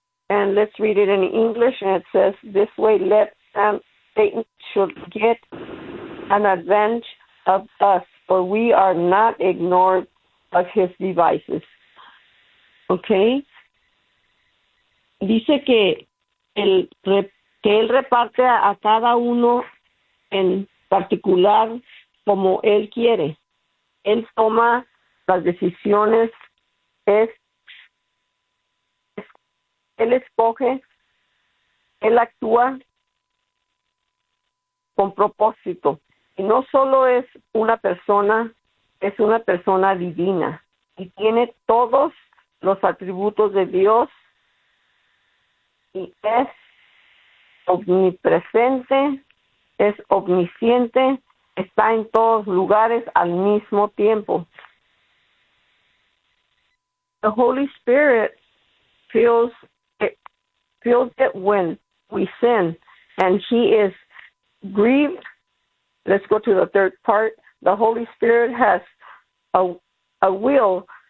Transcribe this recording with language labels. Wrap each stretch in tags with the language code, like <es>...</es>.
<en>And let's read it in English, and it says, this way, let Satan should get an advantage of us, for we are not ignored of his devices. Okay?</en> <es>Dice que él reparte a cada uno en particular como él quiere. Él toma las decisiones, él escoge, él actúa con propósito. Y no solo es una persona divina y tiene todos los atributos de Dios y es omnipresente, es omnisciente, está en todos lugares al mismo tiempo.</es> <en>The Holy Spirit feels it when we sin, and he is grieved. Let's go to the third part. The Holy Spirit has a will.</en>